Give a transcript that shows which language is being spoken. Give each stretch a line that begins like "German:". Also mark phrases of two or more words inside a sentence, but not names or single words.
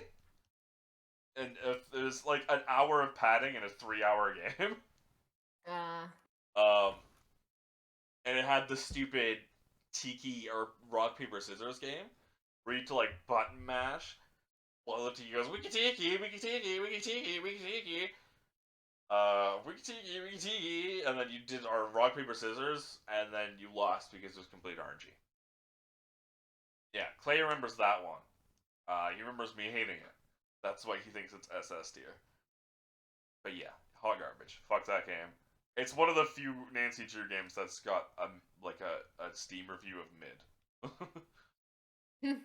English: And it was like an hour of padding in a 3-hour game. And it had the stupid tiki or rock paper scissors game where you had to like button mash while the tiki goes wiki tiki wiki tiki wiki tiki wiki tiki wiki tiki wiki tiki, and then you did our rock paper scissors and then you lost because it was complete RNG. Yeah, Clay remembers that one. He remembers me hating it. That's why he thinks it's SS tier. But yeah, hot garbage. Fuck that game. It's one of the few Nancy Drew games that's got a Steam review of mid.